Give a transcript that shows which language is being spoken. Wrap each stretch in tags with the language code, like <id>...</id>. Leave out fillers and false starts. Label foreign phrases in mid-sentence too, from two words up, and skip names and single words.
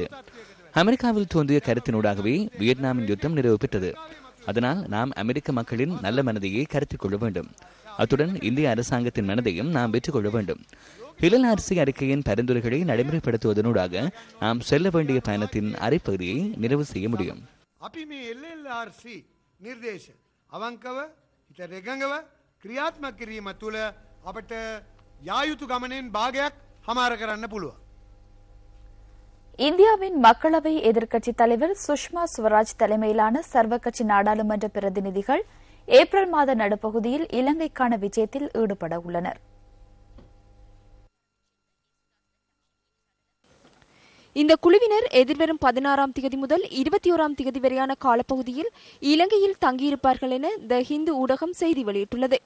<ta>அமெரிக்காவில் தோன்றிய கருத்தினூடாகவே வியட்நாமின் யுத்தம் நிறைவு பெற்றது. அதனால் நாம் அமெரிக்க மக்களின் நல்ல மனதையே கருத்தில் கொள்ள வேண்டும். அத்துடன் இந்திய அரசாங்கத்தின் மனதையும் நாம் வெற்றிக் கொள்ள வேண்டும். இளநாரிசி அறிக்கையின் பரிந்துரைகளை நடைமுறைப்படுத்துவதனூடாக நாம் செல்ல வேண்டிய பயணத்தின் அரைப்பகுதியை நிறைவு செய்ய முடியும்.</ta> <si>ක්‍රියාත්මක කිරීම තුළ අපට යා යුතු ගමනෙන් භාගයක් හමාර කරන්න පුළුවන්.</si> <ta>இந்தியாவின் மக்களவை எதிர்க்கட்சித் தலைவர் சுஷ்மா ஸ்வராஜ் தலைமையிலான சர்வகட்சி நாடாளுமன்ற பிரதிநிதிகள் ஏப்ரல் மாத நடுப்பகுதியில் இலங்கைக்கான விஜயத்தில் ஈடுபட உள்ளனர். இந்த குழுவினர் எதிர்வரும் 16ஆம் தேதி முதல் 21ஆம் தேதி வரையான காலப்பகுதியில் இலங்கையில் தங்கியிருப்பார்கள் என த ஹிந்து ஊடகம் செய்தி வெளியிட்டுள்ளது.</ta>